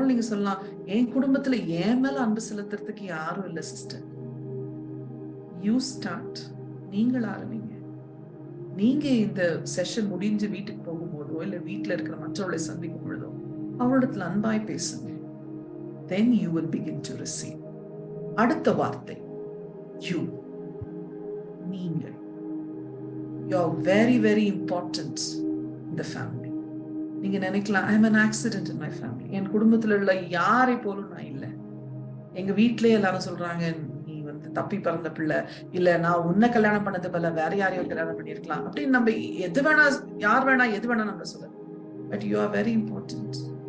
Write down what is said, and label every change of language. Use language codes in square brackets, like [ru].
[ta] நீங்க சொல்லலாம், என் குடும்பத்துல என் மேல அன்பு செலுத்துறதுக்கு யாரும் இல்ல சிஸ்டர். [en] You start. [ta] நீங்கள் ஆரம்பிங்க. நீங்க இந்த செஷன் முடிஞ்சு வீட்டுக்கு போகும்போதோ இல்ல வீட்டுல இருக்கிற மற்றவர்களை சந்திக்கும் பொழுதோ அவரிடத்துல அன்பாய் பேசுங்க. [en] Then you will begin to receive. [ta] அடுத்த வார்த்தை [en] you. [ta] நீங்கள். [en] You are very very important in the family. [ta] நீங்க நினைக்கலாம், [en] I am an accident in my family. [ta] என் குடும்பத்துல உள்ள யாரை போலும் நான் இல்லை. எங்க வீட்டிலேயே எல்லாரும் சொல்றாங்க, நீ வந்து தப்பி பிறந்த பிள்ளை, இல்ல நான் உன்னை கல்யாணம் பண்ணது போல வேற யாரையும் கல்யாணம் பண்ணிருக்கலாம் அப்படின்னு நம்ம எது வேணா, யார் வேணா எது வேணா நம்ம சொல்லலாம். [en] But you are very important.